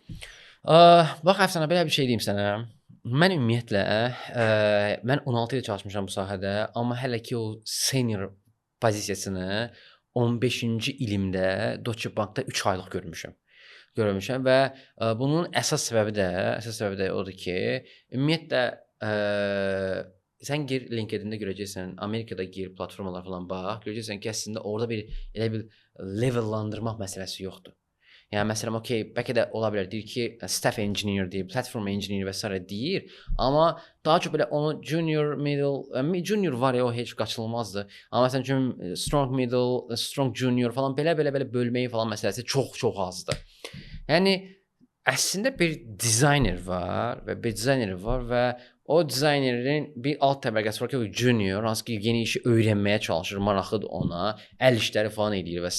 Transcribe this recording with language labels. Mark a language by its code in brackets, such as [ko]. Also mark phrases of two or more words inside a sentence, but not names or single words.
[az] Bax Əfsanə, belə bir şey deyim sənə. Mən ümumiyyətlə mən 16 il çalışmışam bu sahədə, amma hələ ki o senior pozisiyasını 15-ci ilimdə Deutsche Bankda 3 aylıq görmüşəm və bunun əsas səbəbi də odur ki, ümumiyyətlə sən gir LinkedIn-də görəcəksən, Amerikada gir platformalar falan bax, görəcəksən ki, əslində orada elə bir levellandırmaq məsələsi yoxdur. Yəni məsələn, okey, bəlkə də ola bilər, deyir ki, [en] staff engineer [az] deyir, [en] platform engineer [az] və s. deyir, amma daha çox belə onu junior, middle, junior var ya, o heç qaçılmazdır. Amma məsələn üçün [en] strong middle, strong junior [az] falan belə bölməyi falan məsələsi çox azdır. Yəni əslində bir dizayner var və o dizaynerin bir alt təbəqəsi var ki, o junior, hansı ki yeni işi öyrənməyə çalışır, maraqlıdır ona, əl işləri falan edir və s.